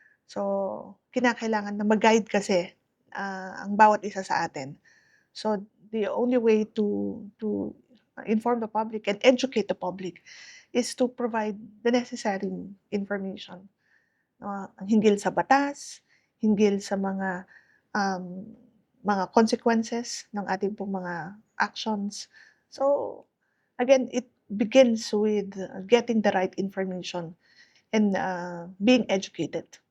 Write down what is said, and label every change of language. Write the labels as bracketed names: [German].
[Filipino] So, kinakailangan na mag-guide kasi ang bawat isa sa atin. [English] So, the only way to inform the public and educate the public is to provide the necessary information. [Filipino] Hinggil sa batas, hinggil sa um, mga consequences ng ating pong mga actions. [English] So, again, it begins with getting the right information and being educated.